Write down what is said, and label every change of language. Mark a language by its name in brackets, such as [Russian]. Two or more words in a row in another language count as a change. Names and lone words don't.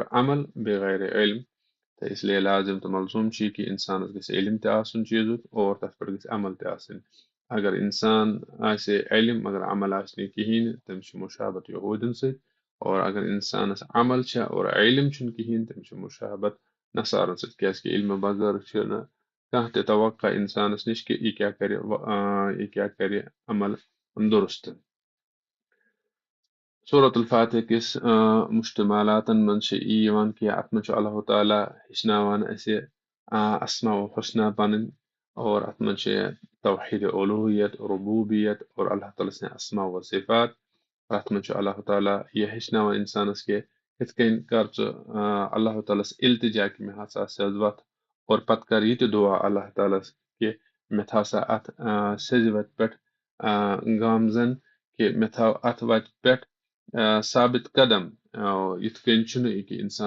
[Kashmiri] عمل بغیر علم تہٕ اسلیے لازم تہٕ ملزوٗم چھُ یہِ کہِ اِنسانس گژھِ علم تہِ آسُن چیٖزُک اور تَتھ پٮ۪ٹھ گژھِ عمل تہِ آسٕنۍ اگر اِنسان آسہِ علم مگر عمل آسہِ نہٕ کِہیٖنۍ نہٕ تٔمِس چھُ مُشابت یہوٗدٮ۪ن سۭتۍ اور اگر اِنسانس عمل چھےٚ اور علم چھُنہٕ کِہیٖنۍ تٔمِس چھُ مُشابت نصارن سۭتۍ کیٛازِکہِ علمہٕ بغٲر چھُنہٕ کانٛہہ تہِ توقع اِنسانس نِش کہِ یہِ کیٛاہ کَرِ عمل درُست سورة الفاتح کِس مُشتمالاتن منٛز چھِ یی یِوان کہِ اَتھ منٛز چھُ اللہ تعالیٰ ہیٚچھناوان اَسہِ [Arabic] اسما و حسنا [Kashmiri] پنٕنۍ اور اَتھ منٛز چھِ توحیٖد اولوٗہیت ربوٗبیت اور اللہ تعالیٰ سٕنٛدِ [Arabic] اسما و صفات [Kashmiri] اَتھ منٛز چھُ اللہ تعالیٰ یہِ ہیٚچھناوان اِنسانس کہِ یِتھ کٔنۍ کر ژٕ اللہ تعالیٰ ہس التجا کہِ مےٚ ہسا سیٚز وَتھ اور پتہٕ کر یہِ تہِ دُعا اللہ تعالیٰ ہس کہِ مےٚ تھاوسا اَتھ سیٚزِ وَتہِ پٮ۪ٹھ گامزن کہِ مےٚ تھاو اَتھ وَتہِ پٮ۪ٹھ ثابت قدم یِتھ کٔنۍ چھُنہٕ یہِ کہِ اِنسان